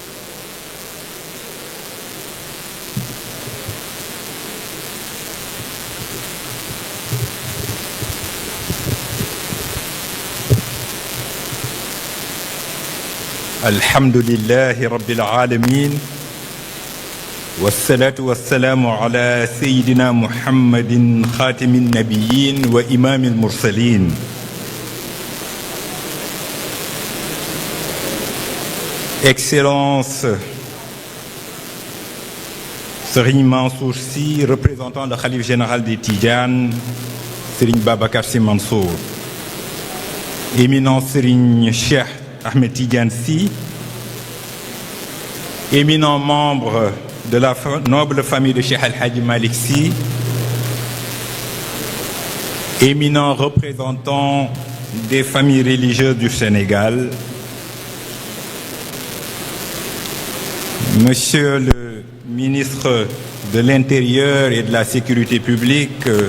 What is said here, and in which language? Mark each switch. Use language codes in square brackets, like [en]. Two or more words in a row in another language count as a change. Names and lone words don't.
[ar] الحمد لله رب العالمين والصلاة والسلام على سيدنا محمد خاتم النبيين وإمام المرسلين Excellence, [fr] Serigne Mansour Sy, représentant le Khalife général des Tidjanes, Serigne Babacar Sy Mansour, éminent Serigne Cheikh Ahmed Tidiane Sy, éminent membre de la noble famille de Cheikh El Hadji Malick Sy, éminent représentant des familles religieuses du Sénégal, Monsieur le ministre de l'Intérieur et de la Sécurité publique,